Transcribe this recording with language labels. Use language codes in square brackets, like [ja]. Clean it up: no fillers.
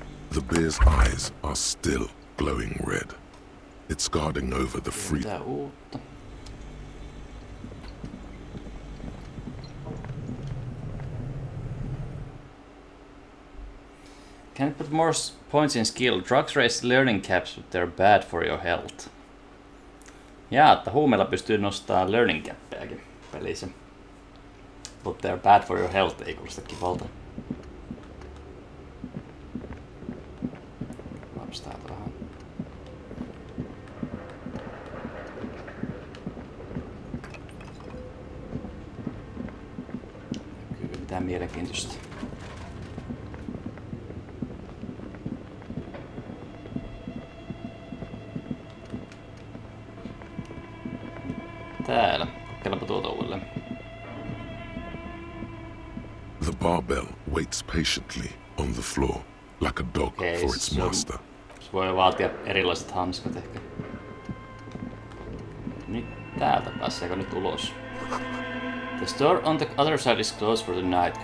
[en] The bear's eyes are still glowing red. It's guarding over the free. [fi] Mitä uutta? [en] Can put more points in skill. Drugs raise learning caps, but they're bad for your health. [fi] Jaa, että huumeella pystyy nostamaan learning cappejakin pelissä. [en] But they're bad for your health, [fi] ei kuulosta kivalta. Vaps täältä vähän. Kyllä mitään mielenkiintoista. Täällä. Kokeillaanpa tuota uudelleen. [en] The barbell waits patiently on the floor, like a dog for its master. [fi] Se voi vaatia erilaiset hanskat ehkä. Nyt täältä pääseekö nyt ulos? [en] The store on the other side is closed for the night.